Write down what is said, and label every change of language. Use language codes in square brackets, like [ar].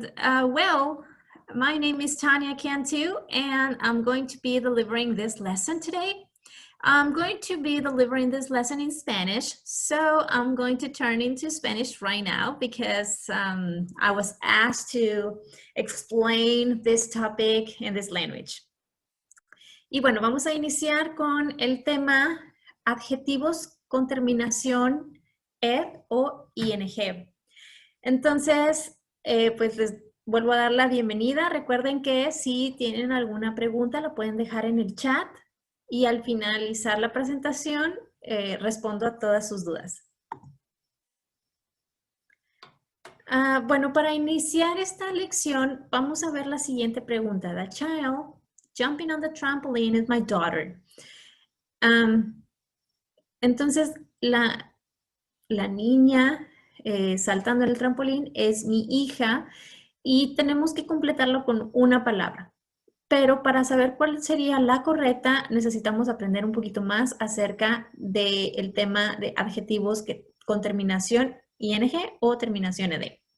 [en] Well, my name is Tanya Cantu, and I'm going to be delivering this lesson today. I'm going to be delivering this lesson in Spanish, so I'm going to turn into Spanish right now because I was asked to explain this topic in this language. [es] Y bueno, vamos a iniciar con el tema adjetivos con terminación ed o ing. Entonces, pues les vuelvo a dar la bienvenida. Recuerden que si tienen alguna pregunta, la pueden dejar en el chat. Y al finalizar la presentación, respondo a todas sus dudas. Bueno, para iniciar esta lección, vamos a ver la siguiente pregunta. [en] The child jumping on the trampoline is my daughter. [es] Entonces, la niña saltando en el trampolín es mi hija y tenemos que completarlo con una palabra. Pero para saber cuál sería la correcta, necesitamos aprender un poquito más acerca del tema de adjetivos con terminación ing o terminación ed.